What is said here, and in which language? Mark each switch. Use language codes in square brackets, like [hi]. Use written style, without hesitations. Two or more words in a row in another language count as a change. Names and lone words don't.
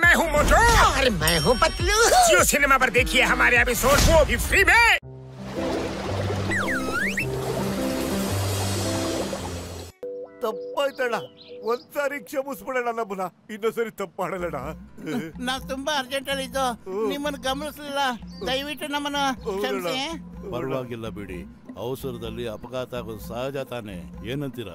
[hi] हूँ मोटू और मैं हूँ पतलू। जियो सिनेमा पर देखिए हमारे एपिसोड, वो भी फ्री में। [kn] ತಪ್ಪಾಯ್ತಣ್ಣ, ಒಂದ್ಸಾರಿ ಕ್ಷಮಿಸ್ಬಿಡೋಣ ನಮ್ಮನ್ನ, ಇನ್ನೊಂದ್ಸರಿ ತಪ್ಪು ಮಾಡಲಣ್ಣ. ನಾವು ತುಂಬಾ ಅರ್ಜೆಂಟ್ ಅಲ್ಲಿ ಇದ್ದು ನಿಮ್ಮನ್ನು ಗಮನಿಸಲಿಲ್ಲ, ದಯವಿಟ್ಟು ನಮ್ಮನ್ನು ಕ್ಷಮಿಸಿ. ಪರವಾಗಿಲ್ಲ ಬಿಡಿ, ಅವಸರದಲ್ಲಿ ಅಪಘಾತ ಆಗೋದು ಸಹಜ ತಾನೆ, ಏನಂತೀರಾ?